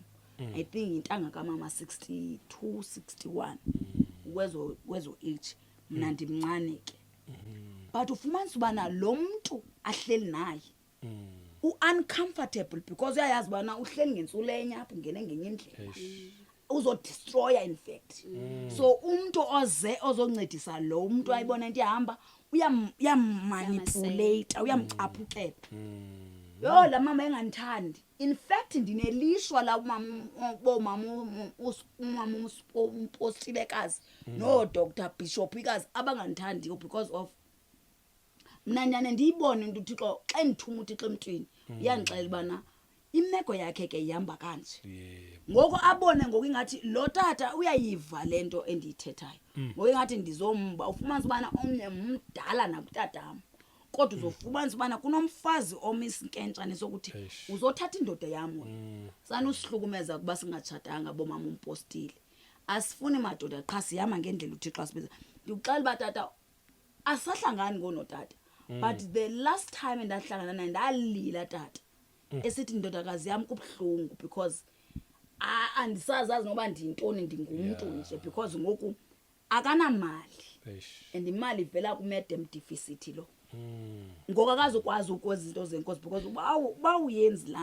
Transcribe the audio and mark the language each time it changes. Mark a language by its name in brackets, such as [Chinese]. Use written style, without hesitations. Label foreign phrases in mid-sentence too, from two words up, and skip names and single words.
[English] I think [Xhosa] intanga kamama 62 61 wezo age mina ndimncane ke but ufumanisa ubana lo muntu ahleli naye uncomfortable because uyayazi bana uhleli ngentsulenya apho ngene ngenye indlela uzodestroya [English] in fact. [Xhosa] So umuntu ozoncedisa lo umuntu ayibona into ihamba uyamanipulate uyamcaphukela. Yo la mama engandithandi [English] in fact [Xhosa] ndinelishwa la umama umpostilekazi no Dr Bishop ikazi abangandithandi [English] because of [Xhosa] mina nyane ndiyibone into uThixo xa ndithuma uThixo emntwini uyangixela bana imeko yakhe ke ihamba kanje. Ngoko abone ngokungathi lo tata uyayiva lento endiyithethayo ngokungathi ndizomba ufumanisa ubana omnye umdala nakutatam kodwa uzofumanisa ubana kunomfazi omisinkentshane sokuthi uzothatha indoda yam wena sanusihlukumeza kuba singatshatanga bomama umpostile asifuni madoda qha sihamba ngendlela uThixo asibiza. Ndikuxela batata asahlangani ngonotata [English] but the last time [Xhosa] endahlangana naye ndalila tata esithi indodakazi yami kubhlungu because andisazazi noba ndintoni ndingumuntu nje because ngoku akanamali and imali ivela ku-madam deficit lo ngoku akazukwazi ukwenza izinto zenkosi because uba uyenzi laa